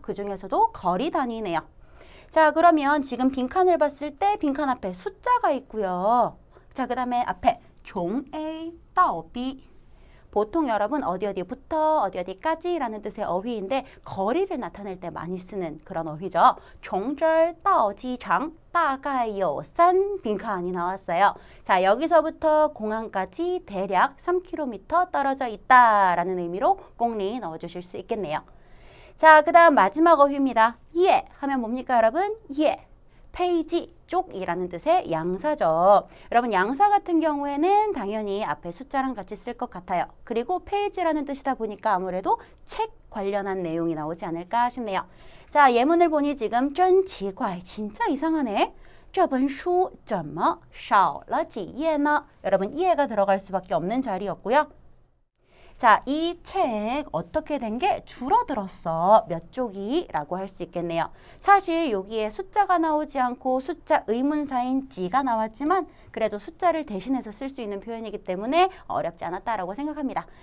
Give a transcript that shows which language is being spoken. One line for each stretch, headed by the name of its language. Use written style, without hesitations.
Korean: 그 중에서도 거리 단위네요. 자, 그러면 지금 빈칸을 봤을 때 빈칸 앞에 숫자가 있고요. 자, 그 다음에 앞에 종 A, 따오 B. 보통 여러분 어디부터 어디까지라는 뜻의 어휘인데 거리를 나타낼 때 많이 쓰는 그런 어휘죠.
Chinese: 从这儿到机场大概有3
Korean: 빈칸이 나왔어요. 자, 여기서부터 공항까지 대략 3km 떨어져 있다라는 의미로 꽁리 넣어주실 수 있겠네요. 자, 그 다음 마지막 어휘입니다. 예 하면 뭡니까 여러분? 예. 페이지 쪽이라는 뜻의 양사죠. 여러분 양사 같은 경우에는 당연히 앞에 숫자랑 같이 쓸 것 같아요. 그리고 페이지라는 뜻이다 보니까 아무래도 책 관련한 내용이 나오지 않을까 싶네요. 자, 예문을 보니 지금
Chinese: 真奇怪
Korean: 진짜 이상하네.
Chinese: 这本书怎么少了几页呢?
Korean: 여러분 이해가 들어갈 수밖에 없는 자리였고요. 자, 이 책 어떻게 된 게 줄어들었어. 몇 쪽이? 라고 할 수 있겠네요. 사실 여기에 숫자가 나오지 않고 숫자 의문사인 지가 나왔지만 그래도 숫자를 대신해서 쓸 수 있는 표현이기 때문에 어렵지 않았다라고 생각합니다.